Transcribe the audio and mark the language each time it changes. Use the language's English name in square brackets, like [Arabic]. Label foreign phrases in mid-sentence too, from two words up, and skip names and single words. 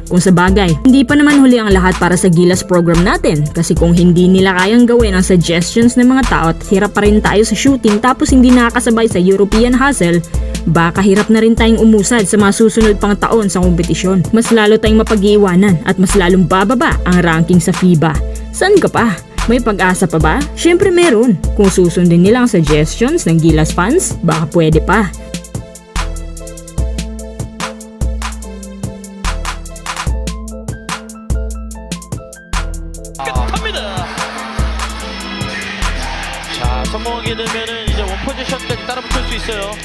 [Filipino] Kung sa bagay, hindi pa naman huli ang lahat para sa Gilas program natin kasi kung hindi nila kayang gawin ang suggestions ng mga tao at hirap pa rin tayo sa shooting tapos hindi nakakasabay sa [English] European hustle, [Filipino] baka hirap na rin tayong umusad sa mga susunod pang taon sa kompetisyon. Mas lalo tayong mapag-iiwanan at mas lalong bababa ang ranking sa FIBA. Saan ka pa? May pag-asa pa ba? Syempre meron. Kung susundin nila ang suggestions ng Gilas fans, baka pwede pa. [Korean] 끝합니다. 자, 성공하게 되면은 이제 원 포지션까지 따라 붙을 수 있어요.